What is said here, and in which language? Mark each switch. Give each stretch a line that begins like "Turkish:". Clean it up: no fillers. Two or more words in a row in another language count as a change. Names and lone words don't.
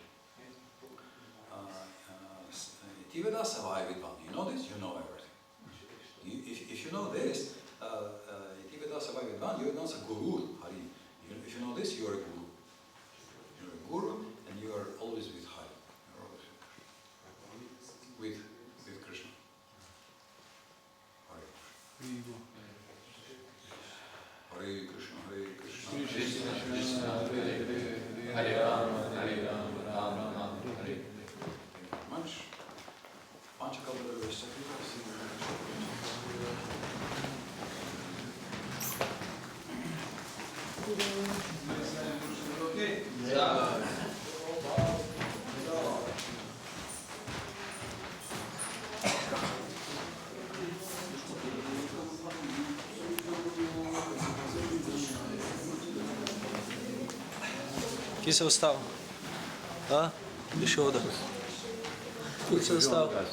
English: Tiveda Savai Vidvan, you know this, you know everything. If you know this, Tiveda Savai Vidvan, you know a guru, Hari. If you know this, you are a guru. You are a guru and you are always with Hari. You are always with Krishna. Hari. Hare Krishna, Hare Krishna, Krishna Krishna, Hare Rama, Hare Rama, Rama Rama, Hare Hare. Much. Panchakalpa Okay. Yeah.
Slovenian: Kje se ostal? A? Bi šel da. Kje se ostal?